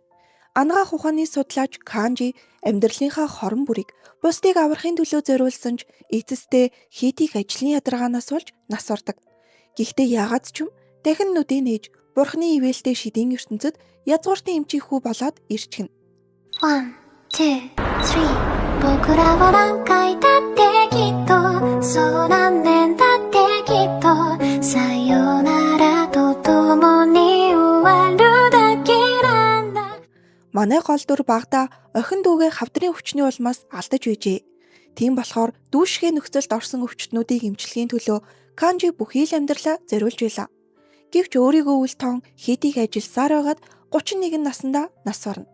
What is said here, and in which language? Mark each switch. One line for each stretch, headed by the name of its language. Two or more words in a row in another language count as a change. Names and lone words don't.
Mongolian: Анагаах ухааны судлаач Канжи амьдралынхаа хорон бүрийг бусдыг аврахын төлөө зориулсан ч эцэстээ хийх ажлын ядаргаанаас болж нас ордог. Гэхдээ яагаад ч юм дахин нүдээ нээж бурхны ивэлтэй шидийн ертөнцид язгууртан эмчих хүү болоод ирчихнэ.
Japanese: 1, 2, 3 僕らは何回だってきっとそう何年だってきっとさよならと共に終わるだけなんだ
Mongolian: Манай гол дүр багада охин дүүгээ хавдрын өвчний улмаас алдаж байжээ. Тийм болохоор дүүшгээ нөхцөлд орсон өвчтнүүдийг эмчлэхийн төлөө Канжи бүхий л амьдралаа зориулж байлаа. Гэвч өөрийгөө үл тоон хийдийг ажилласаар байгаад 31 наснда нас орно.